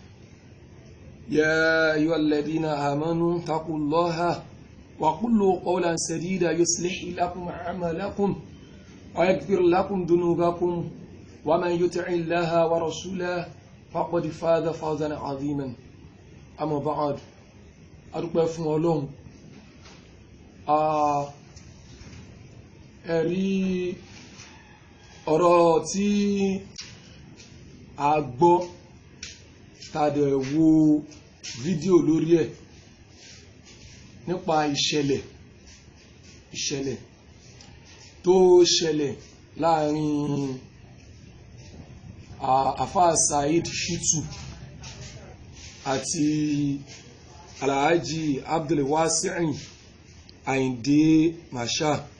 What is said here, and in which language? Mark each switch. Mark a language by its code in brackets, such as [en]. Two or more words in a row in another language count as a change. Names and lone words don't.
[ar] يا أيها الذين آمنوا اتقوا الله وقولوا قولا سديدا يصلح لكم أعمالكم ويغفر لكم ذنوبكم ومن يطع الله ورسوله فقد فاز فوزا عظيما أما بعد [yo] A dúpẹ́ fún Ọlọ́run ẹ̀rí ọ̀rọ̀ tí a gbọ́ tàdé wo fídíò lórí ẹ̀ nípa ìṣẹ̀lẹ̀ tó ṣẹlẹ̀ láàrin àfáà Saheed Shittu àti Alhaji Abdulwasiu Ayinde Marshal.